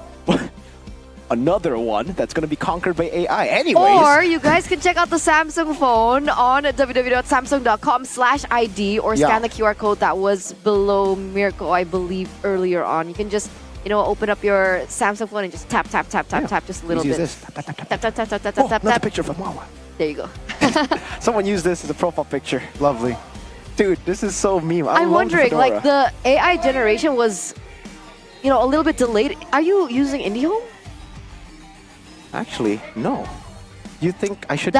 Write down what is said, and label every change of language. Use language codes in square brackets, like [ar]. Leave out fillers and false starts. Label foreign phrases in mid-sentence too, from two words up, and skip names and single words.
[en] Another one that's going to be conquered by AI. Anyways. Or you guys can check out the Samsung phone on www.samsung.com/ID or scan the QR code that was below Mirko, I believe, earlier on. You can just, open up your Samsung phone and just tap, just a little Use bit. this. Tap, tap, tap, tap. Tap, tap, tap, tap, tap, Oh, tap, another tap. picture from Wawa. There you go. Someone used this as a profile picture. Lovely. Dude, this is so meme. I'm love the wondering, fedora. like the AI generation was, a little bit delayed. Are you using IndieHome? Actually, no. You think I should?